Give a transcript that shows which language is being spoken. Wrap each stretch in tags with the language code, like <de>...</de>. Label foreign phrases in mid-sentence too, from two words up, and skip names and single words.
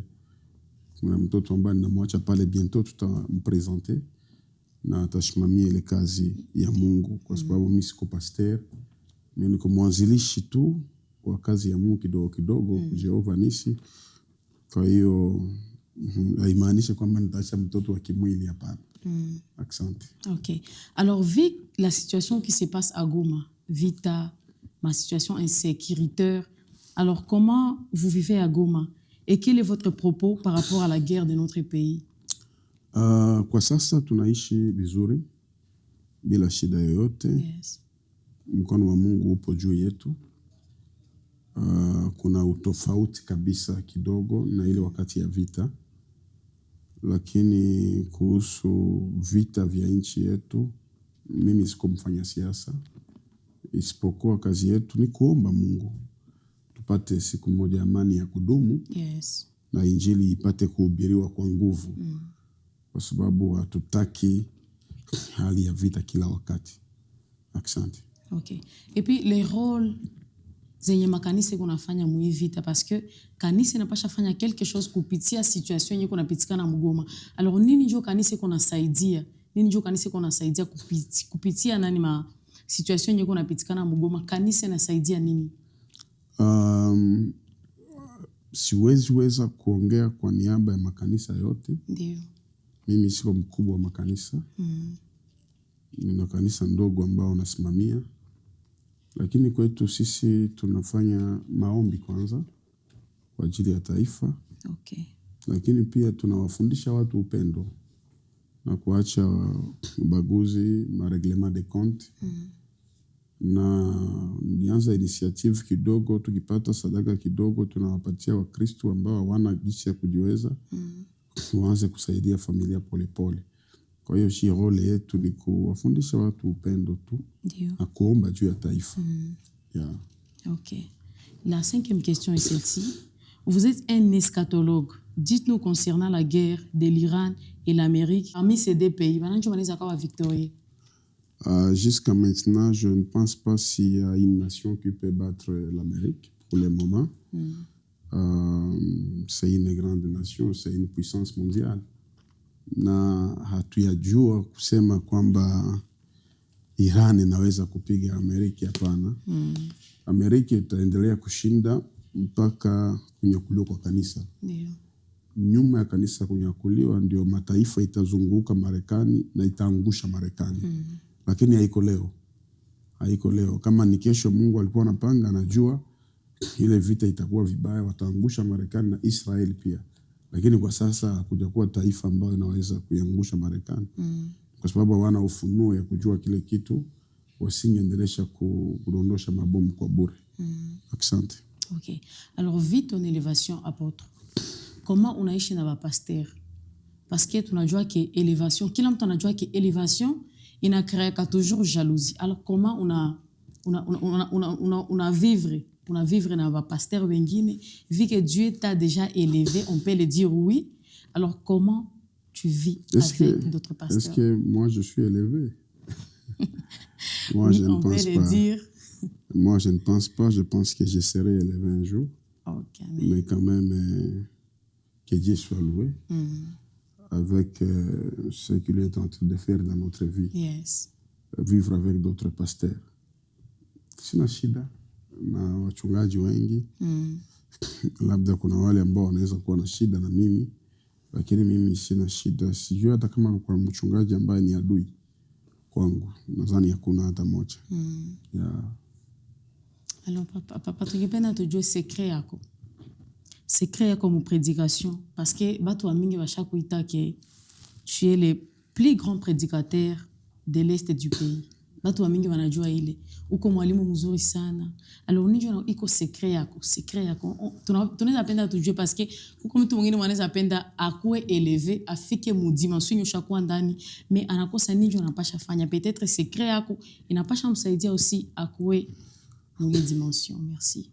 <sw>Kuna mtoto ambaye ninamwacha pale bientôt tutampresenter na atashimamia ile kazi ya Mungu kwa sababu mimi siko pasteur. Mimi niko mwanzilishi tu wa kazi ya Mungu kidogo kidogo Jéhovah Nissi. Kwa hiyo haimaanishi kwamba nitaacha mtoto wa kimwili hapana. Asante. OK.</sw> <fr>Alors vu la situation qui se passe à Goma, Vita ma situation insécuritaire. Alors, comment vous vivez à Goma? Et quel est votre propos par rapport à la guerre de notre pays?</fr> <sw>Kwa sasa tunaishi vizuri bila shida yoyote.</sw> <en>Yes.</en> <sw>Mkono wa Mungu upo juu yetu. Kuna utofauti kabisa kidogo na ile wakati ya vita, lakini kuhusu vita vya nchi yetu, mimi siko mfanya siasa, isipokuwa kazi yetu ni kuomba Mungu tupate siku moja amani ya kudumu.</sw> <en>Yes.</en> <sw>Na injili ipate kuhubiriwa kwa nguvu, kwa sababu hatutaki hali ya vita kila wakati. Asante. Ok.</sw> <fr>Et puis les rôles</fr> <sw>zenye makanisa kunafanya mwi vita,</sw> <fr>parce que</fr> <sw>kanisa inapasha fanya</sw> <fr>quelque chose</fr> <sw>kupitia situation yenye kunapitikana Mgoma. Alors nini ndio kanisa kunasaidia? Nini ndio kanisa kunasaidia kupitia nani ma situation yenye kunapitikana Mgoma? Kanisa inasaidia nini? Siwezi weza kuongea kwa niaba ya makanisa yote. Ndio. Mimi siko mkubwa wa makanisa. Nina kanisa ndogo ambao nasimamia. Lakini kwetu sisi tunafanya maombi kwanza kwa ajili ya taifa.</sw> <en>Okay.</en> <sw>Lakini pia tunawafundisha watu upendo na kuacha ubaguzi,</sw> <fr>mareglement de compte.</fr> <sw>Na nianza initiative kidogo, tukipata sadaka kidogo tunawapatia Wakristo ambao hawana jinsi ya kujiweza, waanze kusaidia familia polepole. Kwa hiyo role yetu ni kuwafundisha watu upendo tu. Ndio. Na kuomba juu ya taifa. Yeah.</sw> <en>Ok.</en> <fr>La 5e question est celle-ci. Vous êtes un eschatologue. Dites-nous concernant la guerre de l'Iran et l'Amérique. Parmi ces deux pays, maintenant, tu vas victorieux. Jusqu'à maintenant, je ne pense pas s'il y a une nation qui peut battre l'Amérique pour le moment. C'est une grande nation, c'est une puissance mondiale.</fr> <sw>Na hatuyajua kusema kwamba Iran inaweza kupiga Amerika, hapana. Amerika itaendelea kushinda mpaka kunyakuliwa kwa kanisa. Ndio. Nyuma ya kanisa kunyakuliwa ndio mataifa itazunguka Marekani na itaangusha Marekani. Lakini haiko leo. Haiko leo. Kama ni kesho Mungu alikuwa anapanga, anajua ile vita itakuwa vibaya, wataangusha Marekani na Israeli pia. Lakini kwa sasa hakujakuwa taifa ambayo inaweza kuiangusha Marekani. Kwa sababu hawana ufunuo ya kujua kile kitu, wasingeendelesha kudondosha mabomu kwa bure. Asante.</sw> <en>Ok.</en> <fr>Alors, vis ton élévation, apôtre. Comment</fr> <sw>unaishi na</sw> <fr>pasteur? Parce que tunajua que élévation,</fr> <sw>kila mtu anajua</sw> <fr>que élévation</fr> <sw>inakreaka</sw> <fr>toujours jalousie. Alors, comment una vivre na pasteur wengine, vu que Dieu t'a déjà élevé, on peut le dire oui. Alors, comment tu vis avec d'autres pasteurs? Est-ce que moi, je suis élevé? Moi, oui, je ne on pense peut pas. le dire. Moi, je ne pense pas. Je pense que je serai élevé un jour. Okay, mais quand même, que Dieu soit loué avec ce qu'il est en train de faire dans notre vie.</fr> <en>Yes.</en> <fr>Vivre avec d'autres pasteurs.</fr> <sw>Sina shida na wachungaji wengi. Labda kuna wale ambao wanaweza kuwa na shida na mimi, lakini mimi sina shida. Sijui hata kama kwa mchungaji ambaye ni adui kwangu, nadhani hakuna hata moja.</sw> <en>Yeah.</en> <sw>Alors papa tukipenda tujue secret yako. Secret yako mu prédication,</sw> <fr>parce que</fr> <sw>batu wa mingi bashakuita</sw> <fr>que tu es le plus grand prédicateur de l'est du pays.</fr> <sw>Batu wa mingi wanajua ile. Uko mwalimu mzuri sana. Alors ninjo iko secret yako. Secret yako. Tunaweza penda tujue</sw> <fr>parce que</fr> <sw>kuko mtu mwingine wanaweza penda akuwe élevé, afike mu dimension yoshakuwa ndani, mais anakosa ninjo anapasha fanya. Peut-être secret yako inapasha msaidia aussi akuwe</sw> <fr>dans les dimensions. Merci.</fr>